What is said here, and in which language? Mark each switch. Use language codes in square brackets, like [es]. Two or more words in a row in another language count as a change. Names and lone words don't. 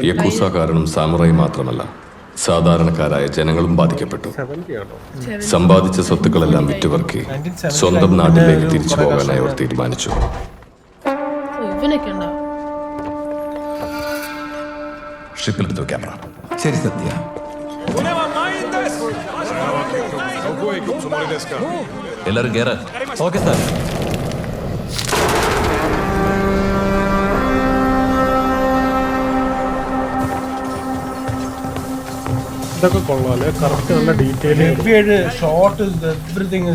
[ml] യക്കൂസ കാരണം സാമുറായി മാത്രമല്ല സാധാരണക്കാരായ ജനങ്ങളും ബാധിക്കപ്പെട്ടു. 70 ആണോ? സമ്പാദിച്ച സ്വത്തുക്കളെല്ലാം വിറ്റുപെറുക്കി സ്വന്തം നാട്ടിലേക്ക് തിരിച്ചു പോകാനായി അവർ തീരുമാനിച്ചു. ഇവനൊക്കെ ഉണ്ടോ? ഷിപ്പിലെടുത്തു ക്യാമറ. ശരി സത്യ. [ja] どこへ行くつもりですか？ [ml] എല്ലാരും കേറ്. [en] okay sir. [ml] ഇതൊക്കെ കൊള്ളാല്ലേ, കറക്റ്റ് നല്ല ഡീറ്റെയിലിംഗ്. [en] short everything